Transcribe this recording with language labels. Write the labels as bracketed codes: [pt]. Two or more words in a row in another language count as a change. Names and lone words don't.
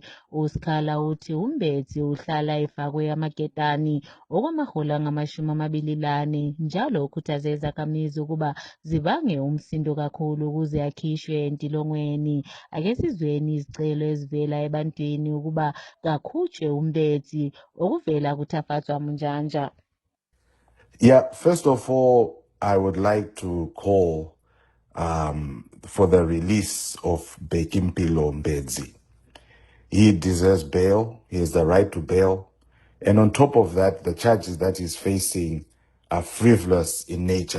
[nd] uSikhala uthi uMbethi uhlala efakwe amaketani okwamahora angama-24 njalo ukhuthaze izakhamizi ukuba zibange umsindo kakhulu ukuze akhishwe entilongweni. Ake sizweni izicelo ezivela ebantwini ukuba kakhutshwe uMbethi okuvela kuthafatswa Munjanja. [en] Yeah, first of all, I would like to call for the release of Bekimpilo Mbedzi. He deserves bail. He has the right to bail. And on top of that, the charges that he's facing are frivolous in nature.